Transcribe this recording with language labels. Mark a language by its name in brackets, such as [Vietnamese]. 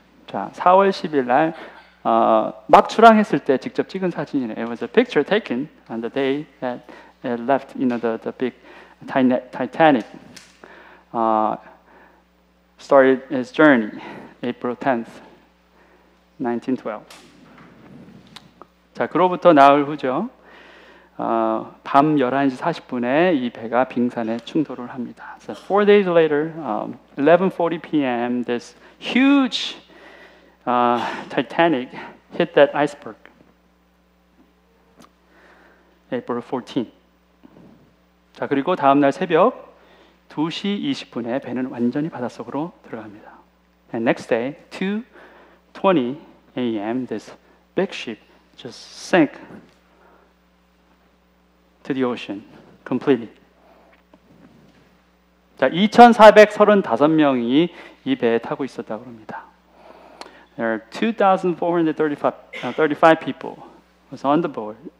[Korean] 자, 4월 10일 날 막 출항했을 때 직접 찍은 사진이네요. [English] It was a picture taken on the day that it left, the big Titanic. Started its journey, April 10th, 1912. [Korean] 자, 그로부터 나흘 후죠. 밤 11시 40분에 이 배가 빙산에 충돌을 합니다. [English] So 4 days later, 11:40 p.m., this huge Titanic hit that iceberg. April 14. [Korean] 자, 그리고 다음 날 새벽 2시 20분에 배는 완전히 바닷속으로 들어갑니다. [English] And next day, 2:20 a.m., this big ship just sank to the ocean completely. [Korean] 자, 2,435명이 이 배에 타고 있었다고 합니다. [English] There are 2,435 people was on the board.